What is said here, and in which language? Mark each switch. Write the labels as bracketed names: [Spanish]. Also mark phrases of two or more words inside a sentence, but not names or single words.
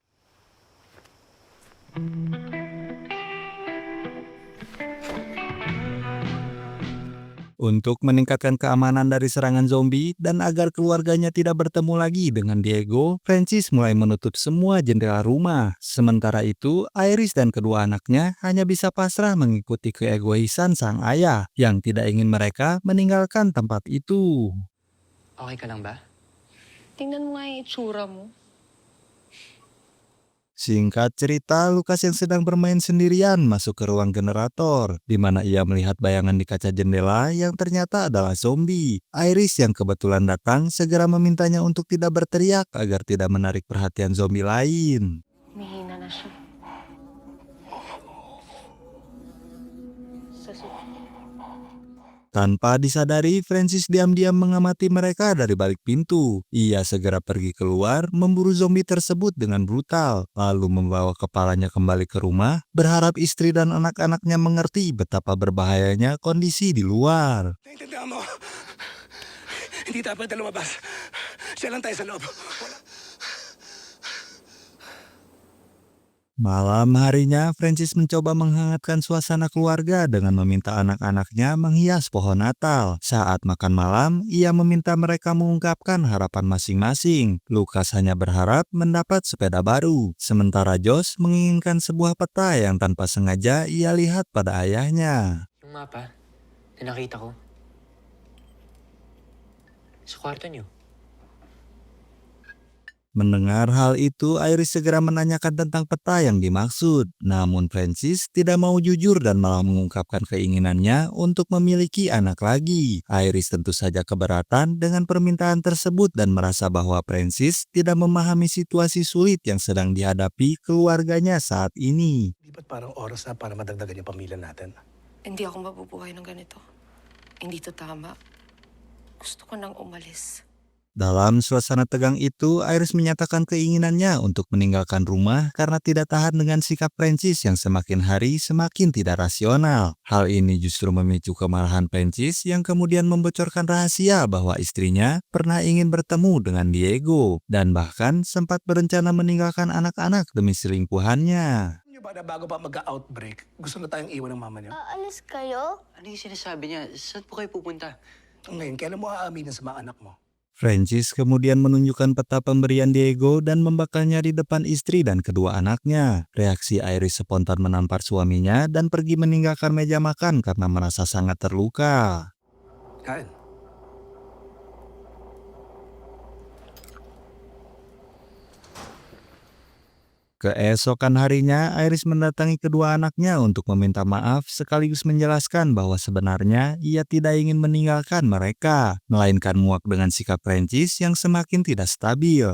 [Indonesian] Untuk meningkatkan keamanan dari serangan zombie dan agar keluarganya tidak bertemu lagi dengan Diego, Francis mulai menutup semua jendela rumah. Sementara itu, Iris dan kedua anaknya hanya bisa pasrah mengikuti keegoisan sang ayah yang tidak ingin mereka meninggalkan tempat itu. [Filipino] Okay ka lang ba? Tingnan mo nga yung itsura mo. [Indonesian] Singkat cerita, Lucas yang sedang bermain sendirian masuk ke ruang generator, di mana ia melihat bayangan di kaca jendela yang ternyata adalah zombie. Iris yang kebetulan datang segera memintanya untuk tidak berteriak agar tidak menarik perhatian zombie lain. [Filipino] Mahina na siya. Sa [Indonesian] Tanpa disadari, Francis diam-diam mengamati mereka dari balik pintu. Ia segera pergi keluar, memburu zombie tersebut dengan brutal, lalu membawa kepalanya kembali ke rumah, berharap istri dan anak-anaknya mengerti betapa berbahayanya kondisi di luar. [Filipino] Naintindihan mo? Hindi tayo pwede lumabas. Siya lang tayo sa loob. [Indonesian] Malam harinya, Francis mencoba menghangatkan suasana keluarga dengan meminta anak-anaknya menghias pohon Natal. Saat makan malam, ia meminta mereka mengungkapkan harapan masing-masing. Lucas hanya berharap mendapat sepeda baru, sementara Josh menginginkan sebuah peta yang tanpa sengaja ia lihat pada ayahnya. [Filipino] Yung mapa na nakita ko sa kwarto niyo. [Indonesian] Mendengar hal itu, Iris segera menanyakan tentang peta yang dimaksud. Namun Francis tidak mau jujur dan malah mengungkapkan keinginannya untuk memiliki anak lagi. Iris tentu saja keberatan dengan permintaan tersebut dan merasa bahwa Francis tidak memahami situasi sulit yang sedang dihadapi keluarganya saat ini. [Filipino] Di ba't parang oras na para madagdagan yung pamilya natin? Hindi ako mabubuhay ng ganito. Hindi to tama. Gusto ko nang umalis. [Indonesian] Dalam suasana tegang itu, Iris menyatakan keinginannya untuk meninggalkan rumah karena tidak tahan dengan sikap Francis yang semakin hari semakin tidak rasional. Hal ini justru memicu kemarahan Francis yang kemudian membocorkan rahasia bahwa istrinya pernah ingin bertemu dengan Diego dan bahkan sempat berencana meninggalkan anak-anak demi selingkuhannya. [Filipino] Yung ba na bago pa mag-outbreak, gusto na tayong iwan ng mama niyo? Aalis kayo? Ano yung sinasabi niya? Saan po kayo pupunta? Ngayon, kailan mo aaminin sa mga anak mo? [Indonesian] Francis kemudian menunjukkan peta pemberian Diego dan membakarnya di depan istri dan kedua anaknya. Reaksi Iris spontan menampar suaminya dan pergi meninggalkan meja makan karena merasa sangat terluka. [Filipino] Kain. [Indonesian] Keesokan harinya, Iris mendatangi kedua anaknya untuk meminta maaf sekaligus menjelaskan bahwa sebenarnya ia tidak ingin meninggalkan mereka, melainkan muak dengan sikap Francis yang semakin tidak stabil.